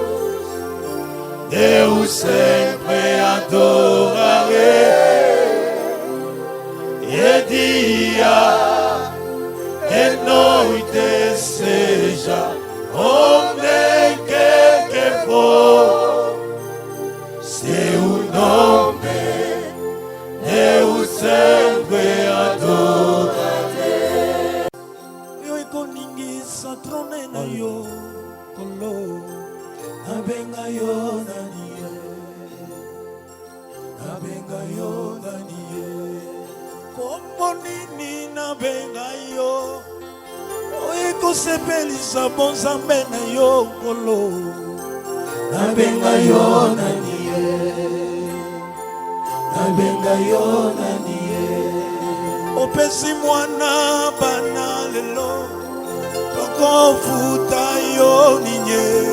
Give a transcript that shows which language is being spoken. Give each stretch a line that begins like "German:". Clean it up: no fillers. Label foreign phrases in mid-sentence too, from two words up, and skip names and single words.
Portuguese: Deus sempre adorarei e dia e noite seja onde quer que for, seu nome eu sempre adorarei.
Lingala: yo ikoningi satrone na yo kolo nabenga yo nanie nabenga yo nanie kombo nini nabenga yo oikosepelisa bonzambe na yo kolo nabenga yo nanie nabenga yo nanie opesi mwana bana lelo tokofuta yo ninye